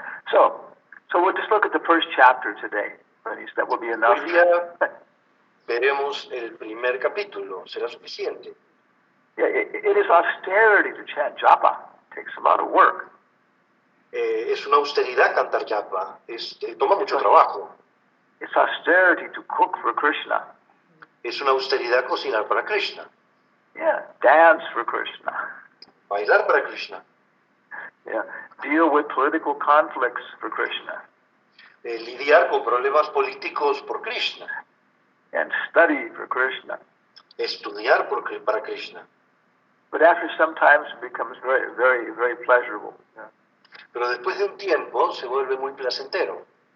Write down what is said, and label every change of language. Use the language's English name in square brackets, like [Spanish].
[English] So we'll just look at the first chapter today. That will be enough. [Spanish] Hoy día veremos el primer capítulo, será suficiente. [English] Yeah, it is austerity to chant japa. It takes a lot of work. [Spanish] Es una austeridad cantar japa, toma mucho trabajo. [English] It's austerity to cook for Krishna. [Spanish] Es una austeridad cocinar para Krishna. [English] Yeah, dance for Krishna. [Spanish] Bailar para Krishna. [English] Yeah, deal with political conflicts for Krishna. [Spanish] Lidiar con problemas políticos por Krishna. [English] And study for Krishna. [Spanish] Estudiar para Krishna. [English] But after some time it becomes very, very, very pleasurable. Yeah. [Spanish] Pero después de un tiempo se vuelve muy placentero.